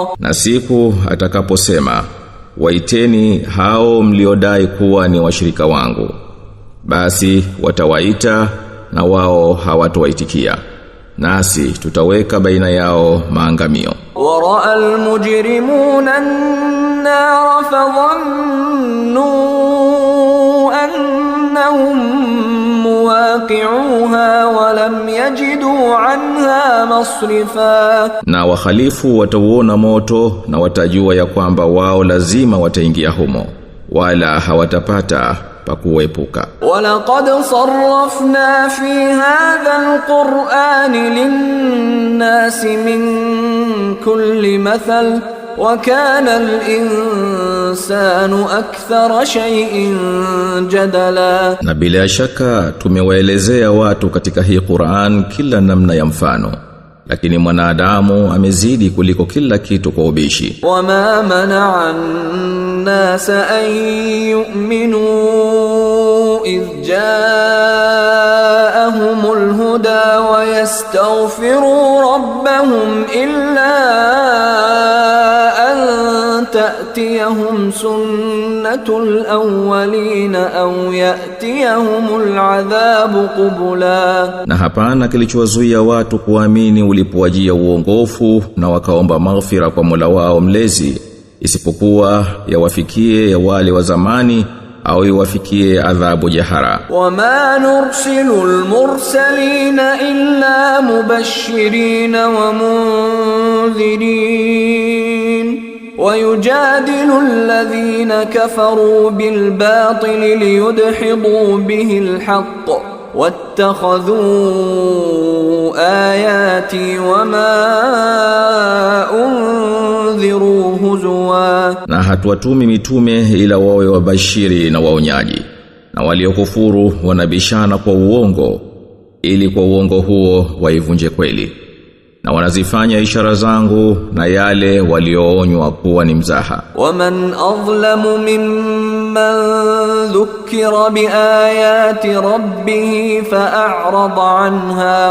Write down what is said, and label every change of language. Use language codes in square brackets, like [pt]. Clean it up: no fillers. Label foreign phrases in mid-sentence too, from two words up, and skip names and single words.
[sw] Na siku atakaposema, waiteni hao mliodai kuwa ni washirika wangu, basi watawaita na wao hawatowaitikia, nasi tutaweka baina yao maangamio. [ar] ورأى المجرمون النار فظنوا أنهم مواقعوها ولم يجدوا عنها مصرفا. [sw] Na wakhalifu watauona moto na watajua ya kwamba wao lazima wataingia humo, wala hawatapata pakuepuka. [ar] ولقد صرفنا في هذا القرآن للناس من كل مثل وكان الإنسان أكثر شيء جدلا. [sw] Na bila shaka tumewaelezea watu katika hii Qur'an kila namna ya mfano, lakini mwanadamu amezidi kuliko kila kitu kwa ubishi. [ar] وما منع الناس أن يؤمنوا إذ جاءهم الهدى ويستغفروا ربهم إلا أن تأتيهم سنة الأولين أو يأتيهم العذاب قبلا. [sw] Na hapana kilichowazuia watu kuamini ulipowajia uongofu na wakaomba maghfira kwa Mola wao mlezi, isipokuwa yawafikie ya wale wa zamani au yawafikie adhabu jahara. [ar] وما نرسل المرسلين إلا مبشرين ومنذرين ويجادل الذين كفروا بالباطل ليدحضوا به الحق واتخذوا آياتي وما أنذروا هزوا. [sw] Na hatuwatumi mitume ila wawe wabashiri na waonyaji, na waliokufuru wanabishana kwa uongo ili kwa uongo huo waivunje kweli, na wanazifanya ishara zangu na yale walioonywa kuwa ni mzaha. [ar] ومن أظلم ممن ذكر بآيات ربه فأعرض عنها